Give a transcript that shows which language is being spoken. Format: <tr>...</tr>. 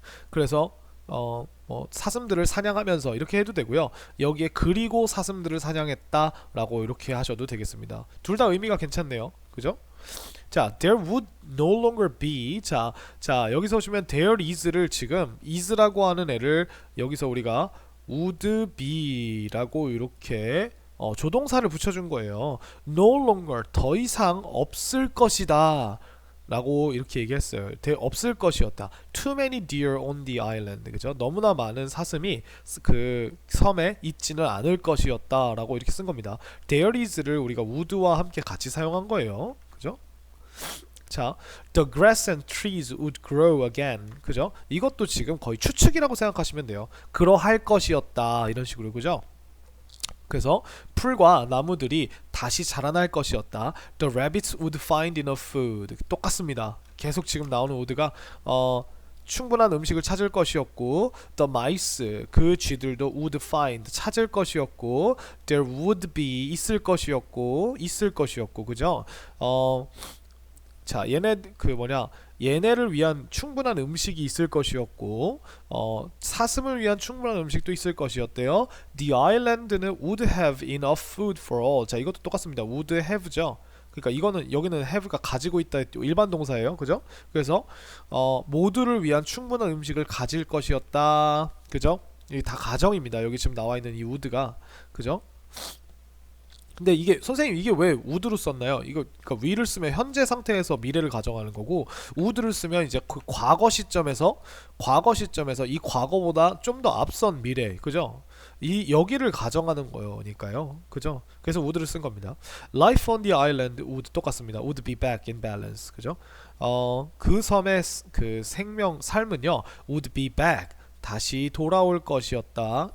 <ko>그래서 사슴들을 사냥하면서 이렇게 해도 되고요. 여기에 그리고 사슴들을 사냥했다라고 이렇게 하셔도 되겠습니다. 둘 다 의미가 괜찮네요. 그죠?</ko> <en>자, there would no longer be.</en> <ko>자, 여기서 보시면 there is를 지금 is라고 하는 애를 여기서 우리가 would be라고 이렇게 조동사를 붙여준 거예요.</ko> <en>no longer</en> <ko>더 이상 없을 것이다 라고 이렇게 얘기했어요. 없을 것이었다.</ko> <en>Too many deer on the island.</en> <ko>그죠? 너무나 많은 사슴이 그 섬에 있지는 않을 것이었다 라고 이렇게 쓴 겁니다. There is를 우리가 would와 함께 같이 사용한 거예요. 그죠?</ko> <en>자, the grass and trees would grow again.</en> <ko>그죠? 이것도 지금 거의 추측이라고 생각하시면 돼요. 그러할 것이었다 이런 식으로. 그죠? 그래서 풀과 나무들이 다시 자라날 것이었다.</ko> <en>The rabbits would find enough food.</en> <ko>똑같습니다. 계속 지금 나오는 would가 충분한 음식을 찾을 것이었고,</ko> <en>the mice</en> <ko>그 쥐들도</ko> <en>would find</en> <ko>찾을 것이었고,</ko> <en>there would be</en> <ko>있을 것이었고, 그죠? 자, 얘네를 위한 충분한 음식이 있을 것이었고, 사슴을 위한 충분한 음식도 있을 것이었대요.</ko> <en>The island는 would have enough food for all.</en> <ko>자, 이것도 똑같습니다. would have죠. 그러니까 여기는 have가 가지고 있다 일반 동사예요. 그죠? 그래서 모두를 위한 충분한 음식을 가질 것이었다. 그죠? 이게 다 가정입니다. 여기 지금 나와 있는 이 would가. 그죠? 근데 선생님 이게 왜 would로 썼나요? 그러니까 will을 쓰면 현재 상태에서 미래를 가정하는 거고, would를 쓰면 이제 그 과거 시점에서 이 과거보다 좀 더 앞선 미래, 그죠? 여기를 가정하는 거니까요, 그죠? 그래서 would를 쓴 겁니다.</ko> <en>Life on the island would</en> <ko>똑같습니다.</ko> <en>Would be back in balance,</en> <ko>그죠? 그 섬의 그 삶은요,</ko> <en>would be back</en> <ko>다시 돌아올 것이었다.</ko>